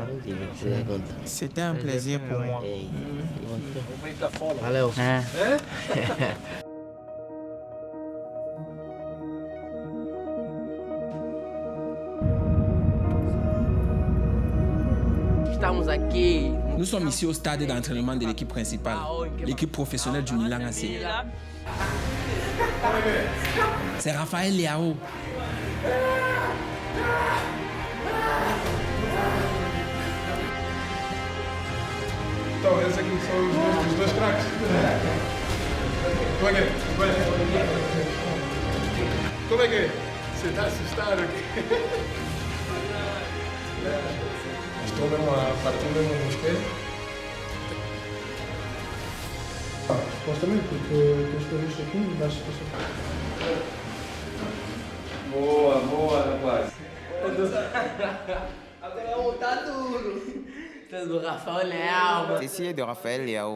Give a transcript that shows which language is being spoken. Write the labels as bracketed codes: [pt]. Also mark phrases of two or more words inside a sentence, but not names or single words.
[fr] C'était un plaisir pour moi. Nous sommes ici au stade d'entraînement de l'équipe principale, l'équipe professionnelle du Milan AC. C'est Raphaël Leao. [pt] Então, esses aqui são os dois craques. Como é que é? Você está assustado aqui? Estou mesmo a partir mesmo no esquerdo. Supostamente, porque estou visto aqui, mas... Boa, rapaz. Agora vou voltar tudo. Do Rafael Leao. [fr] Ceci est de Raphaël Leao.